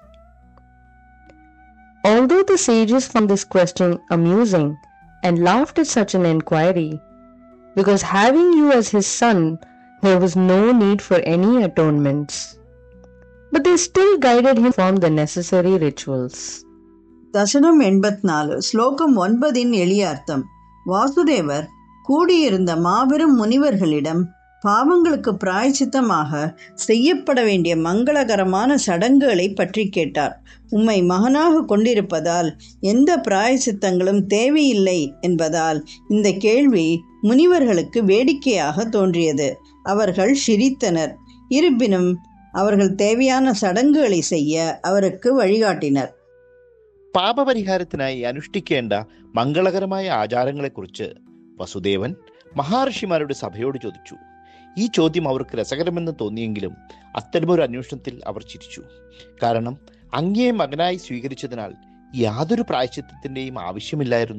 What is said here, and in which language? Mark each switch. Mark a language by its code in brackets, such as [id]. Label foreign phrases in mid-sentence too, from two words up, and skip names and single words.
[en] Although the sages found this question amusing and laughed at such an inquiry, because having you as his son, there was no need for any atonements. But they still guided him to perform the necessary rituals. [ta] தசனம் 84 ஸ்லோகம் 9 எளிய அர்த்தம். வாசுதேவர் கூடியிருந்த மாபெரும் முனிவர்களிடம் பாவங்களுக்கு பிராயச்சித்தமாக செய்யப்பட வேண்டிய மங்களகரமான சடங்குகளை பற்றி கேட்டார். உம்மை மகனாக கொண்டிருப்பதால் எந்த பிராயச்சித்தங்களும் தேவையில்லை என்பதால் இந்த கேள்வி முனிவர்களுக்கு வேடிக்கையாக தோன்றியது. அவர்கள் சிரித்தனர். இருப்பினும் அவர்கள் தேவையான சடங்குகளை செய்ய அவருக்கு വഴികാട്ടിனர். [ml] പാപപരിഹാരത്തിനായി അനുഷ്ഠിക്കേണ്ട മംഗളകരമായ ആചാരങ്ങളെക്കുറിച്ച് വസുദേവൻ മഹർഷിമാരുടെ സഭയോട് ചോദിച്ചു. ഈ ചോദ്യം അവർക്ക് രസകരമെന്ന് തോന്നിയെങ്കിലും അത്തരമൊരു അന്വേഷണത്തിൽ അവർ ചിരിച്ചു. കാരണം അങ്ങയെ മകനായി സ്വീകരിച്ചതിനാൽ യാതൊരു പ്രായശ്ചിത്തത്തിൻ്റെയും ആവശ്യമില്ലായിരുന്നു.